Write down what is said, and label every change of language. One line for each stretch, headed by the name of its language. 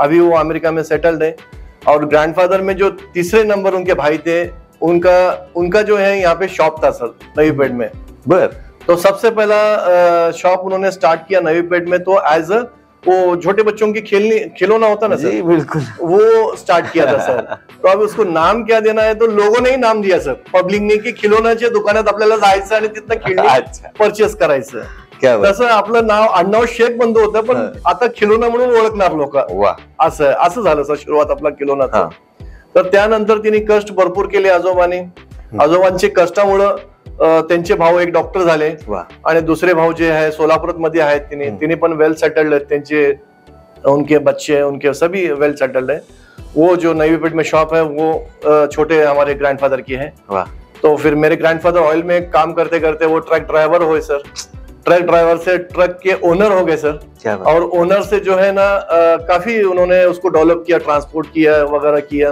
Hindi: अभी वो अमेरिका में सेटल्ड है. और ग्रैंडफादर में जो तीसरे नंबर उनके भाई थे, उनका जो है यहाँ पे शॉप था सर नवी पेट में. बर. तो सबसे पहला शॉप उन्होंने स्टार्ट किया नवी पेट में, तो एज वो छोटे बच्चों की खिलौना होता ना सर, बिल्कुल वो स्टार्ट किया था सर. तो अब उसको नाम क्या देना है तो लोगों ने ही नाम दिया सर, पब्लिकने,
Marathi: की खिलौनाच्या दुकानात आपल्याला जायचं आणि तिथनं खेळणी परचेस करायचं. तसं आपलं नाव आडनाव शेख बंद होतं, पण आता खिलौना म्हणून ओळखणार लोक. असं झालं सर सुरुवात आपला खिलौनाचा. तर त्यानंतर तिने कष्ट भरपूर केले आजोबांनी. आजोबांचे कष्टामुळं त्यांचे भाऊ एक डॉक्टर झाले आणि दुसरे भाऊ जे है सोलापुर मध्ये आहेत, तिने पण वेल सेटल्ड है, त्यांचे
Hindi: उनके बच्चे उनके सभी वेल सेटल्ड है. वो जो नवी पेट में शॉप है वो छोटे हमारे ग्रैंडफादर की है. तो फिर मेरे ग्रैंडफादर ऑयल में काम करते करते वो ट्रक ड्राइवर हुए सर. ट्रक ड्राइवर से ट्रक के ओनर हो गए सर. और ओनर से जो है ना काफी उन्होंने उसको डेवलप किया, ट्रांसपोर्ट किया वगैरह किया.